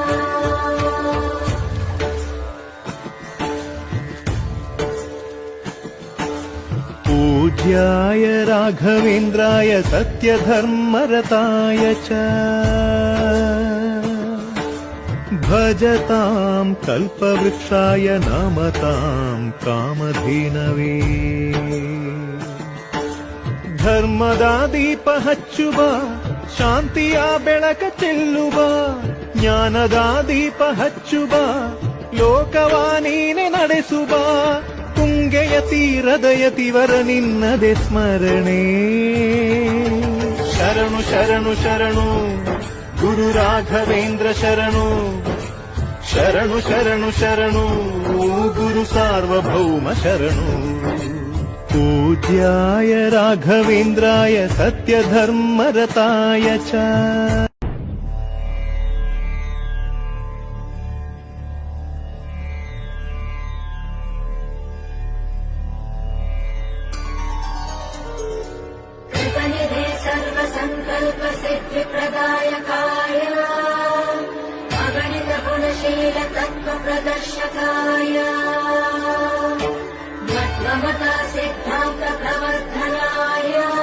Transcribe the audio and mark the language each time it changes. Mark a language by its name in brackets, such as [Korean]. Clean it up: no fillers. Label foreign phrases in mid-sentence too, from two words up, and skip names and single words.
[Sanskrit] पूज्याय राघवेन्द्राय सत्यधर्मरताय च भजतां कल्पवृक्षाय नमतां कामधेनवे। [Kannada] ಧರ್ಮದ ದೀಪ ಹಚ್ಚುವ ಶಾಂತಿಯ ಬೆಳಕ ಚೆಲ್ಲುವ ಜ್ಞಾನದ ದೀಪ ಹಚ್ಚುವ ಲೋಕವ ನೀನೆ ನಡೆಸುವ ತುಂಗೆಯ ತೀರದ ಯತಿವರ ನಿನ್ನದೆ ಸ್ಮರಣೆ. ಶರಣು ಶರಣು ಶರಣು ಗುರು ರಾಘವೇಂದ್ರ ಶರಣು ಶರಣು ಶರಣು ಶರಣು ಗುರು ಸಾರ್ವಭೌಮ ಶರಣು. [Sanskrit] पूज्याय राघवेन्द्राय सत्यधर्मरताय च कृपनिधे सर्वसङ्कल्प सिद्धिप्रदायकाय अगणित गुणशील तत्त्व प्रदर्शकाय मत्वमता सिद्धान्त प्रवर्धनाय